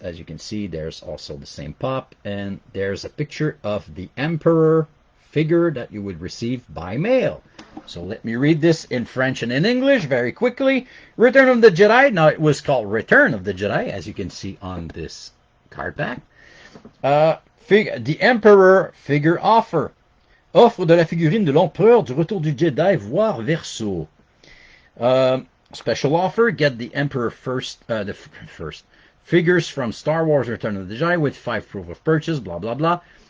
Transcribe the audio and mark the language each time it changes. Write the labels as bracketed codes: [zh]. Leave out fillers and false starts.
[en] As you can see, there's also the same pop, and there's a picture of the Emperor figure that you would receive by mail. So let me read this in French and in English very quickly. Return of the Jedi. Now it was called Return of the Jedi, as you can see on this card back. The Emperor figure offer. [fr] Offre de la figurine de l'Empereur du Retour du Jedi, voire verso. [en] Special offer, get the Emperor first figures from Star Wars Return of the Jedi with 5 proof of purchase, blah, blah, blah.